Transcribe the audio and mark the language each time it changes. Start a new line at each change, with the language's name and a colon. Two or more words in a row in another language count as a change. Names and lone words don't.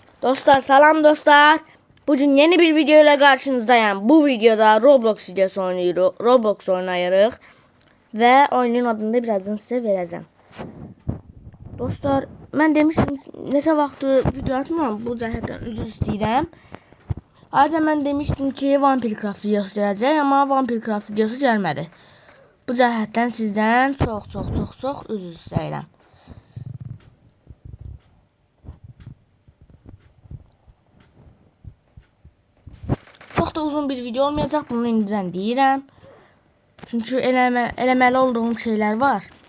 Azerbaijani: Dostlar salam dostlar.
Turkish: Bugün yeni bir video ile karşınızdayım. Bu videoda Roblox videosu oynuyoruz.
Azerbaijani: Roblox oynayırıq.
Turkish: Ve oyunun adını da birazdan size vereceğim. Dostlar ben demiştim
Azerbaijani: neçə vaxtı
Turkish: video atmam.
Azerbaijani: Bu cəhətdən üzr istəyirəm. Ayrıca mən demiştim ki Vampircraft videosu gələcək. Amma Vampircraft videosu gəlmədi. Bu cəhətdən sizdən çox üzr istəyirəm.
Turkish: Çok da uzun bir video olmayacak.
Azerbaijani: Bunu indiren deyirəm. Çünkü eləməli olduğum şeyler var.